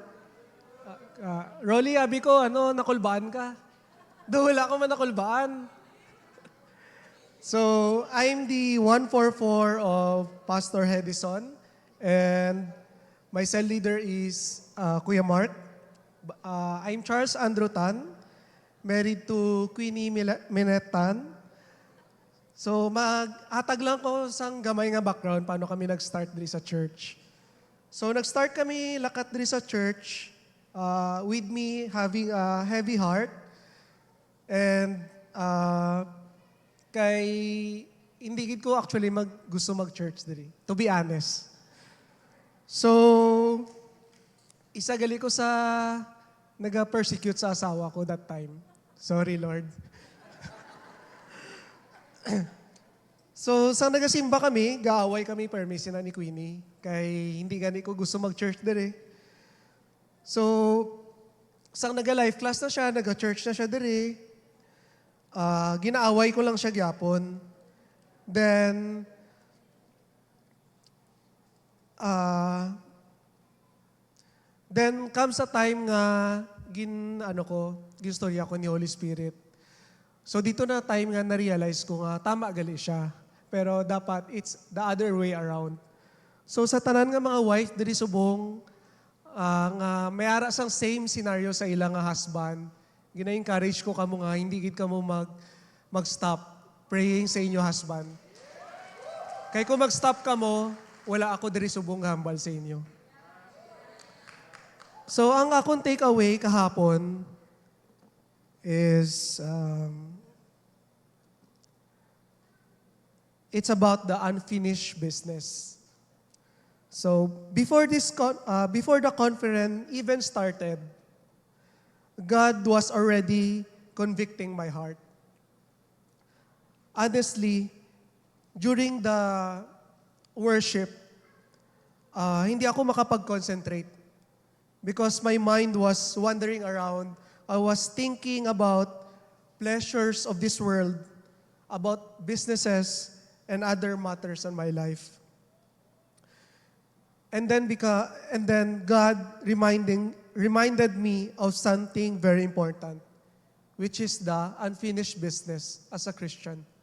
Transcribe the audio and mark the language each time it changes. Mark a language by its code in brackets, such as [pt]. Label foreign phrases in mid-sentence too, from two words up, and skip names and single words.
[hil] Rolly, abi ko, nakulbaan ka? Do, wala ko man nakulbaan. [en] So, I'm the 144 of Pastor Hedison. And My cell leader is Kuya Mark. I'm Charles Andrew Tan, married to Queenie Minet Tan. [hil] So mag-atag lang ko sang gamay nga background paano kami nag-start diri sa church. So nag-start kami lakat diri sa church [en] with me having a heavy heart [hil] and kay hindi gid ko actually gusto mag-church diri, [en] to be honest. [hil] So isa gali ko sa naga-persecute sa asawa ko [en] that time. Sorry, Lord. [hil] So, sa nagasimba kami, gaaway kami permission na ni Queenie. Kay hindi gani ko gusto mag-church dire. So, sang naga-life class na siya, naga-church na siya dire. Ginaaway ko lang siya gyapon. [en] Then comes a time [hil] nga ginstorya ko ni Holy Spirit. So dito na time nga na-realize ko nga tama gali siya. Pero dapat [en] it's the other way around. [hil] So sa tanan nga mga wife diri subong nga may ara sang [en] same scenario [hil] sa ilang nga husband, gina-encourage ko kamo nga hindi gid kamo mag-stop praying sa inyo husband. Kay kung mag-stop kamo, wala ako diri subong hambal sa inyo. [en] So, [hil] ang akong takeaway kahapon [en] is it's about the unfinished business. So, before the conference even started, God was already convicting my heart. Honestly, during the worship, [hil] hindi ako makapag-concentrate. [en] Because my mind was wandering around. I was thinking about pleasures of this world, about businesses, and other matters in my life. And then God reminded me of something very important, which is the unfinished business as a Christian.